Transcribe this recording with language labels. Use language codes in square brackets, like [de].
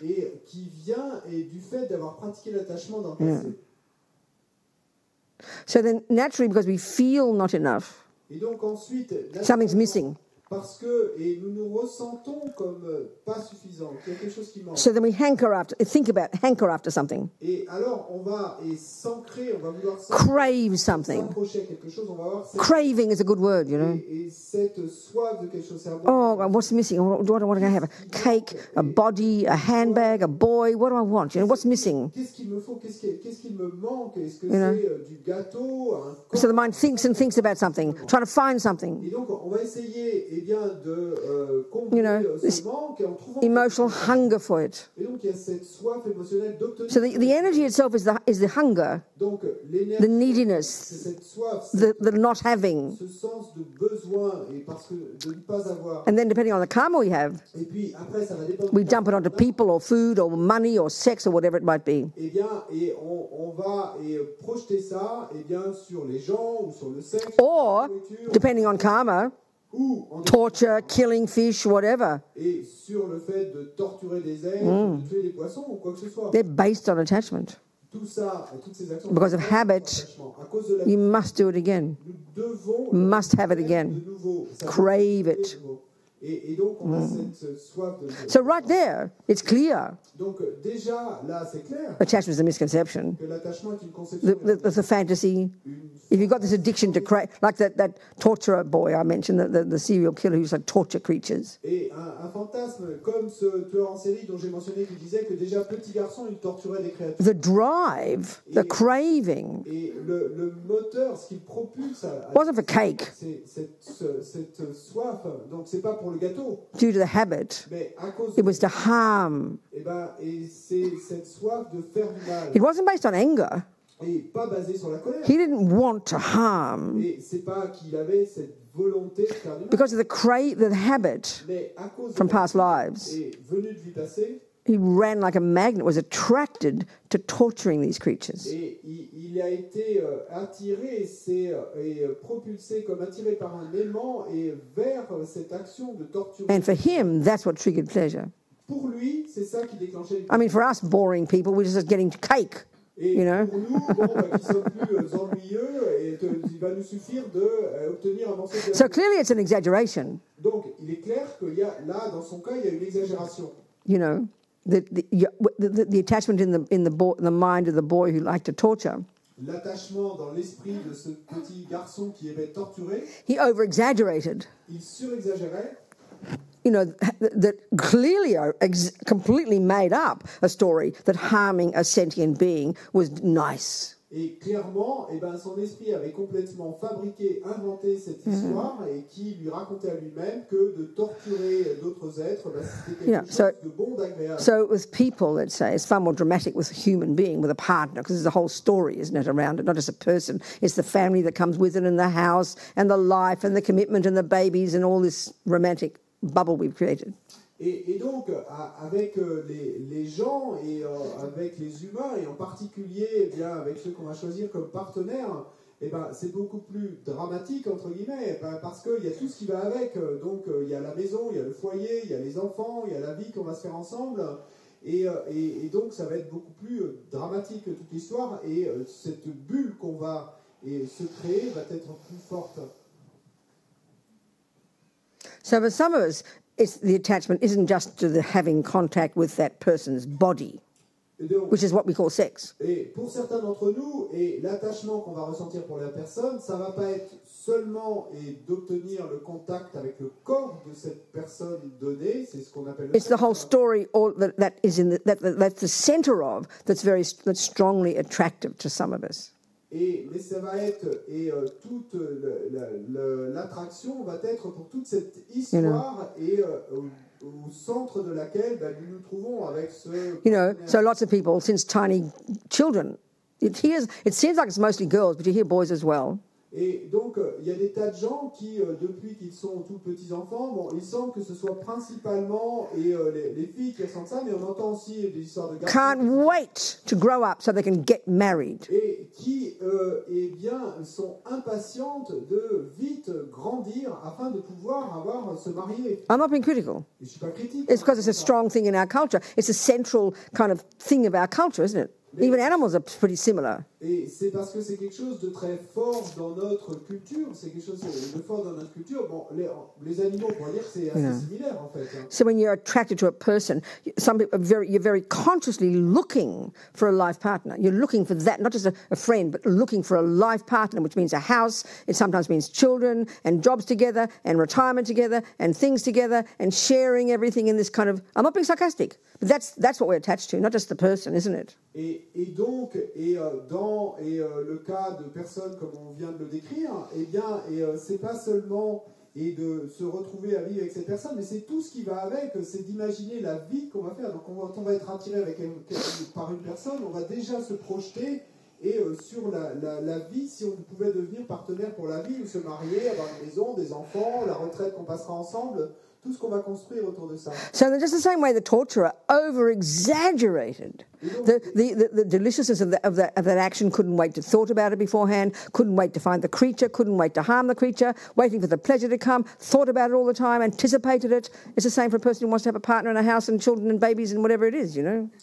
[fr] et qui vient du fait d'avoir pratiqué l'attachement dans le passé. [en] So then naturally, because we feel not enough, [fr] Et donc ensuite, [en] something's missing. [fr] Parce que, et nous nous ressentons comme pas suffisants, qu'il y a quelque chose qui manque. [en] So then we hanker after something. [fr] Et alors, on va s'ancrer, on va vouloir [en] crave something. [fr] s'approcher à quelque chose, on va avoir cette... [en] Craving is a good word, you know. [fr] Et cette soif de quelque chose, c'est un bon [en] Oh, what's missing? What do I want to have? A cake, a body, a handbag, a boy. What do I want? You know, what's missing? [fr] Qu'est-ce qu'il me faut? Qu'est-ce qu'il me manque? Est-ce que c'est du gâteau, un corps? [en] So the mind thinks and thinks about something, trying to find something. [fr] Et donc, on va essayer, de combler ce manque en trouvant [en] emotional hunger for it. [fr] Et donc, il y a cette soif émotionnelle d'obtenir. [en] So the energy itself is the hunger, [fr] donc, [en] the neediness, [fr] cette soif, [en] the not having. [fr] Ce sens de besoin et parce que de ne pas avoir. [en] And then depending on the karma we have, [fr] et puis après, ça va dépendre. [en] We dump it onto people or food or money or sex or whatever it might be. [fr] Eh bien, et on va projeter ça, sur les gens ou sur le sexe. [en] Or, depending on karma, torture, killing fish, whatever. [fr] Et sur le fait de torturer des êtres, de tuer des poissons ou quoi que ce soit. [en] They're based on attachment. [fr] Tout ça, toutes ces actions. [en] Because of habit, you must do it again. Must have it again. Crave it. [fr] Et donc, on a cette soif de... [en] So right there, it's clear. [fr] Donc, déjà, là, c'est clair. [en] Attachment is a misconception. [fr] Que l'attachement est une conception. [en] The fantasy. If you've got this addiction to crave, like that torturer boy I mentioned, the serial killer who's like torture creatures. [fr] Et un fantasme comme ce tueur en série dont j'ai mentionné qui disait que déjà petit garçon il torturait des créatures. [en] The drive, the craving. [fr] Et le moteur, ce qui propulse [en] wasn't for cake. [fr] C'est cette soif. Donc c'est pas pour le gâteau. [en] Due to the habit. [fr] Mais à cause [en] it was to harm. [fr] Et c'est cette soif de faire du mal. [en] It wasn't based on anger. [fr] Et pas basé sur la colère. [en] He didn't want to harm. [fr] Et c'est pas qu'il avait cette volonté de faire du mal. [en] Because of the habit from past lives. [fr] Et venu de vie passée. [en] He ran like a magnet, was attracted to torturing these creatures. [fr] Et il a été attiré et propulsé comme attiré par un aimant et vers cette action de torture. [en] And for him, that's what triggered pleasure. [fr] Pour lui, c'est ça qui déclenchait. [en] I mean, for us boring people, we're just getting cake. [fr] Et [en] you know? [fr] Pour nous, qui sommes plus ennuyeux, il va nous suffire d'obtenir un morceau de... [en] So clearly it's an exaggeration. [fr] Donc, il est clair qu'il y a, là, dans son cas, il y a une exagération. [en] You know, the attachment in the mind of the boy who liked to torture. [fr] L'attachement dans l'esprit de ce petit garçon qui aimait torturer. [en] He over-exaggerated. [fr] Il surexagérait. [en] You know, that clearly completely made up a story that harming a sentient being was nice. [fr] Et clairement, son esprit avait complètement fabriqué, inventé cette histoire et qui lui racontait à lui-même que de torturer d'autres êtres, c'était quelque chose de bon, d'agréable. [en] So with people, let's say, it's far more dramatic with a human being, with a partner, because there's a whole story, isn't it, around it, not just a person. It's the family that comes with it and the house and the life and the commitment and the babies and all this romantic bubble we've created. [fr] Et donc, avec les gens et avec les humains, et en particulier avec ceux qu'on va choisir comme partenaires, c'est beaucoup plus dramatique, entre guillemets, parce qu'il y a tout ce qui va avec. Donc, il y a la maison, il y a le foyer, il y a les enfants, il y a la vie qu'on va se faire ensemble. Et donc, ça va être beaucoup plus dramatique toute l'histoire. Et cette bulle qu'on va se créer va être plus forte. [en] So for some of us, the attachment isn't just to the having contact with that person's body, [fr] donc, [en] which is what we call sex. [fr] Et pour certains d'entre nous, l'attachement qu'on va ressentir pour la personne, ça va pas être seulement d'obtenir le contact avec le corps de cette personne donnée, c'est ce qu'on appelle le [en] It's the whole story that is that's the center of that's strongly attractive to some of us. [fr] Mais ça va être, toute l'attraction va être pour toute cette histoire au centre de laquelle nous nous trouvons avec ce... [en] You know, so lots of people, since tiny children, it seems like it's mostly girls, but you hear boys as well. [fr] Et donc, il y a des tas de gens qui, depuis qu'ils sont tout petits enfants, il semble que ce soit principalement les filles qui ressentent ça, mais on entend aussi des histoires de garçons. [en] Can't wait to grow up so they can get married. [fr] Et qui, sont impatientes de vite grandir afin de pouvoir se marier. [en] I'm not being critical. [fr] Et je suis pas critique. [en] It's because it's a strong thing in our culture. It's a central kind of thing of our culture, isn't it? Even animals are pretty similar. [fr] Et c'est parce que c'est quelque chose de très fort dans notre culture, c'est quelque chose de fort dans notre culture. Bon, les animaux, on pourrait dire que c'est assez similaire en fait. [en] So when you're attracted to a person, some people you're very consciously looking for a life partner. You're looking for that, not just a friend, but looking for a life partner, which means a house. It sometimes means children and jobs together and retirement together and things together and sharing everything in this kind of... I'm not being sarcastic, but that's what we're attached to, not just the person, isn't it? [fr] Et donc, dans le cas de personnes comme on vient de le décrire, eh bien, c'est pas seulement de se retrouver à vivre avec cette personne, mais c'est tout ce qui va avec, c'est d'imaginer la vie qu'on va faire. Donc, quand on va être attiré par une personne, on va déjà se projeter sur la vie, si on pouvait devenir partenaire pour la vie, ou se marier, avoir une maison, des enfants, la retraite qu'on passera ensemble, tout ce qu'on va construire autour de ça. [en] So just the same way the torturer over-exaggerated the deliciousness of that action, couldn't wait to thought about it beforehand, couldn't wait to find the creature, couldn't wait to harm the creature, waiting for the pleasure to come, thought about it all the time, anticipated it. It's the same for a person who wants to have a partner and a house and children and babies and whatever it is, you know.